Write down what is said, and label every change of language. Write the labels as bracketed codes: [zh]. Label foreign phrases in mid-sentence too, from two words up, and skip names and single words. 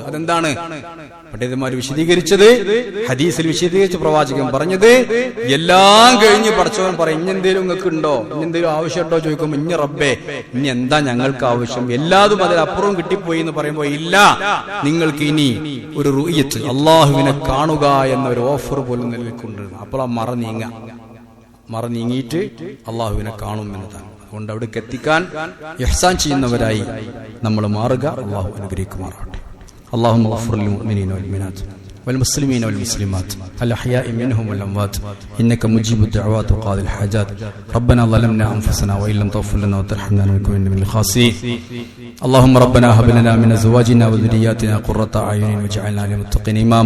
[ml] അതെന്താണ് പണ്ഡിതന്മാർ വിശദീകരിച്ചത്? ഹദീസിൽ വിശദീകരിച്ച പ്രവാചകൻ പറഞ്ഞത്, എല്ലാം കഴിഞ്ഞ് പടച്ചവൻ പറയും, ഇനി എന്തേലും നിങ്ങൾക്ക് ഉണ്ടോ, ഇനി എന്തേലും ആവശ്യമുണ്ടോ ചോദിക്കുമ്പോൾ, ഇനി റബ്ബേ ഇനി എന്താ ഞങ്ങൾക്ക് ആവശ്യം, എല്ലാതും അതിലപ്പുറം കിട്ടിപ്പോയി എന്ന് പറയുമ്പോൾ, ഇല്ല, നിങ്ങൾക്ക് ഇനി ഒരു റുഇയത്ത്, അള്ളാഹുവിനെ കാണുക എന്ന ഒരു ഓഫർ പോലും നിലനിൽക്കുന്നുണ്ട്. അപ്പോൾ ആ മറ നീങ്ങിയിട്ട് അള്ളാഹുവിനെ കാണും എന്നതാണ്. അതുകൊണ്ട് അവിടേക്ക് എത്തിക്കാൻ ഇഹ്സാൻ ചെയ്യുന്നവരായി നമ്മൾ മാറുക. അള്ളാഹു അനുഗ്രഹിക്കുമാറാവട്ടെ. [ar] اللهم اغفر للمؤمنين والمؤمنات والمسلمين والمسلمات الأحياء منهم والأموات إنك مجيب الدعوات وقاضي الحاجات. ربنا ظلمنا أنفسنا وإن لم تغفر لنا وترحمنا لنكونن من الخاسرين. اللهم ربنا هب لنا من أزواجنا وذرياتنا قرة أعين واجعلنا للمتقين إماما.